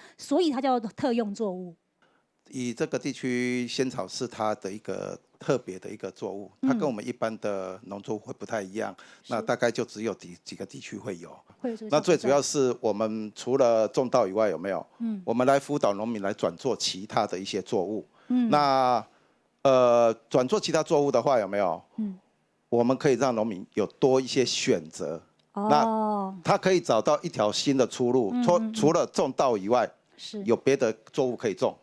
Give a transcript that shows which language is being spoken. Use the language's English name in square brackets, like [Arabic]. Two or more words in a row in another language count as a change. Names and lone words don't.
[Chinese] 所以它叫特用作物。以這個地區，仙草是它的一個特別的一個作物，它跟我們一般的農作物會不太一樣。那大概就只有幾個地區會有。那最主要是我們除了種稻以外，有沒有？我們來輔導農民來轉做其他的一些作物。那轉做其他作物的話，有沒有？我們可以讓農民有多一些選擇。那它可以找到一条新的出路，除了种稻以外，有别的作物可以种。